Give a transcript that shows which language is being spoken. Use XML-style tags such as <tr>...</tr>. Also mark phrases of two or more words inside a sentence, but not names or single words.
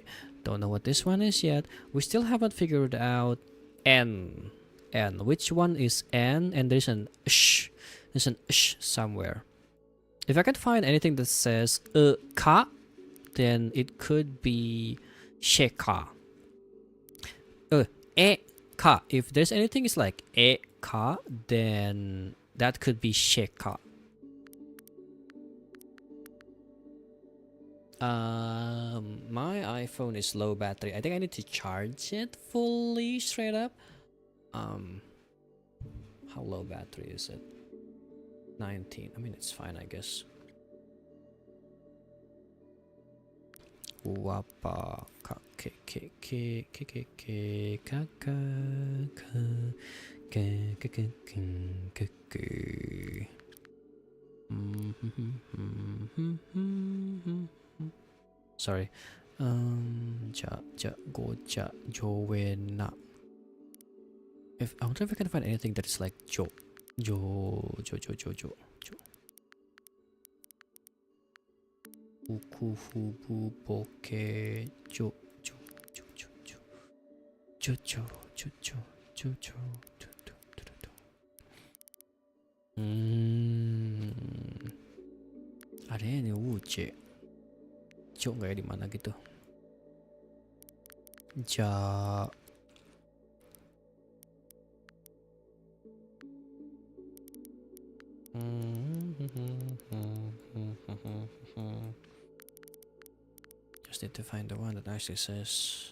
<en>Don't know what this one is yet. We still haven't figured out N. Which one is N? And there's an sh. There's an sh somewhere. If I can find anything that says ka, then it could be sheka. E ka. If there's anything is like e ka, then that could be sheka. My iPhone is low battery. I think I need to charge it fully straight up. How low battery is it? 19. I mean, it's fine, I guess. Wapa ka ke ke ke ke ke ke ka ka ka ke ke ke ke ke. Sorry. Ja ja go ja jo na. If I wonder if I can find anything that is like jo jo. Uku fubu boke jo jo jo jo jo jo jo jo jo jo jo jo jo jo.</en> <id>Ada ini wuce. Jo nggak ya di mana gitu? Ja.</id> <en>Just need to find the one that actually says.</en>